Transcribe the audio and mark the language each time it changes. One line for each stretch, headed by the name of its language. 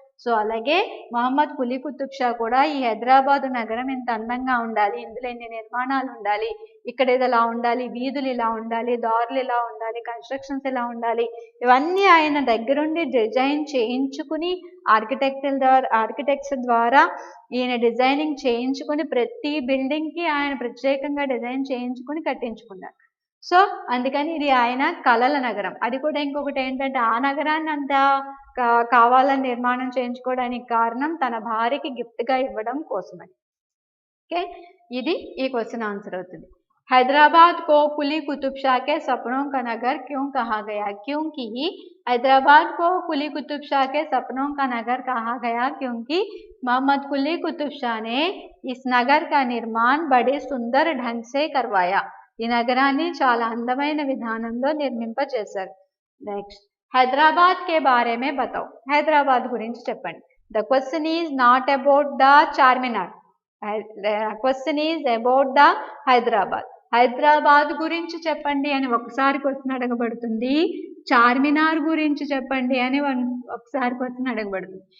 Telugu: So అలాగే మహమ్మద్ కులీ కుతుబ్ షా కూడా ఈ హైదరాబాద్ నగరం ఇంత అందంగా ఉండాలి, ఇందులో ఇన్ని నిర్మాణాలు ఉండాలి, ఇక్కడ ఇలా ఉండాలి, వీధులు ఇలా ఉండాలి, దారులు ఇలా ఉండాలి, కన్స్ట్రక్షన్స్ ఇలా ఉండాలి, ఇవన్నీ ఆయన దగ్గరుండి డిజైన్ చేయించుకుని ఆర్కిటెక్ట్స్ ద్వారా ఈయన డిజైనింగ్ చేయించుకుని ప్రతి బిల్డింగ్కి ఆయన ప్రత్యేకంగా డిజైన్ చేయించుకుని కట్టించుకున్నారు. సో అందుకని ఇది ఆయన కలల నగరం. అది కూడా ఇంకొకటి ఏంటంటే ఆ నగరాన్ని అంతా కావాలని నిర్మాణం చేయించుకోవడానికి కారణం తన భార్యకి గిఫ్ట్గా ఇవ్వడం కోసమని. ఓకే, ఇది ఈ క్వశ్చన్ ఆన్సర్ అవుతుంది.
Hindi: हैदराबाद को कुली कुतुब शाह के सपनों का नगर क्यों कहा गया? क्योंकि हैदराबाद को कुली कुतुब शाह के सपनों का नगर कहा गया क्योंकि मोहम्मद कुली कुतुब शाह ने इस नगर का निर्माण बड़े सुंदर ढंग से करवाया.
Telugu: ఈ నగరాన్ని చాలా అందమైన విధానంలో నిర్మింపజేశారు. నెక్స్ట్,
Hindi: హైదరాబాద్ కే బారే మే బతాओ.
Telugu: హైదరాబాద్ గురించి చెప్పండి.
English: The question is not about the Charminar. Question is about the Hyderabad.
Telugu: Hyderabad గురించి చెప్పండి అని ఒకసారి క్వశ్చన్ అడగబడుతుంది, చార్మినార్ గురించి చెప్పండి అని ఒకసారి క్వశ్చన్ అడగబడుతుంది.